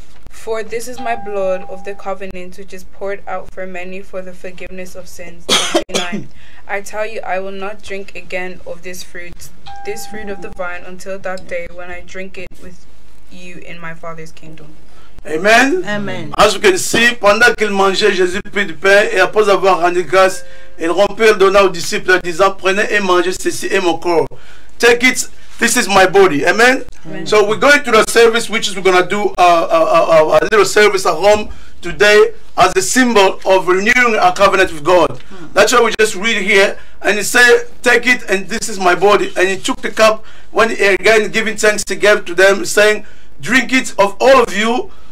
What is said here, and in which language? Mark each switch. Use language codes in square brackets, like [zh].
[en] For this is my blood of the covenant, which is poured out for many for the forgiveness of sins. 29. I tell you, I will not drink again of this fruit of the vine, until that day when I drink it with you in my Father's kingdom. Amen. Amen. As you can see, [fr] pendant qu'il mangeait, Jésus prit du pain et après avoir rendu grâce, il rompit et le donna aux disciples en disant, "Prenez et mangez, ceci est mon corps. [en] Take it, this is my body." Amen. Amen. So we're going to the service, which is we're going to do a little service at home today as a symbol of renewing our covenant with God. That's why we just read here, and he said, "Take it, and this is my body." And he took the cup, when he again giving thanks, he gave to them, saying, "Drink it of all of you."